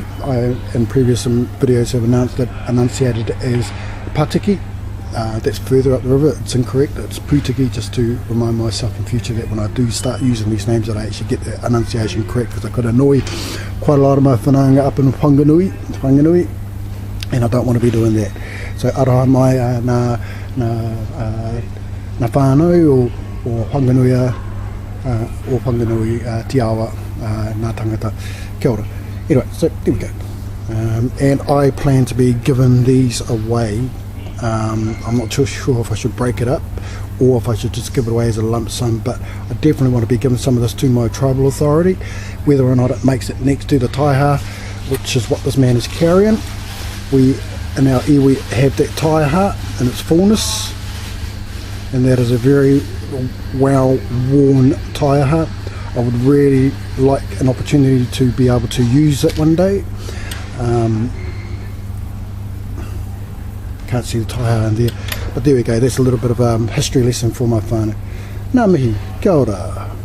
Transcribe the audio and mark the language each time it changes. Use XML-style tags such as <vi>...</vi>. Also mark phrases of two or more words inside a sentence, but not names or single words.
<en>I, in previous videos, have enunciated it as Patiki. That's further up the river. It's incorrect. It's Putiki, just to remind myself in future that when I do start using these names that I actually get the enunciation correct, because I could annoy quite a lot of my whanaunga up in Whanganui, and I don't want to be doing that.</en> <mi>So aroha mai na whānau o Whanganui Te Awa nā tangata. Kia ora.</mi> <en>Anyway, so there we go. And I plan to be giving these away. I'm not too sure if I should break it up or if I should just give it away as a lump sum, but I definitely want to be giving some of this to my tribal authority, whether or not it makes it next to the taiha, which is what this man is carrying. We in our iwi have that taiha in its fullness, and that is a very well worn taiha. I would really like an opportunity to be able to use it one day. Can't see the taiha in there, but there we go. That's a little bit of a history lesson for my whānau.</en> <mi>Ngā mihi, kia ora.</mi>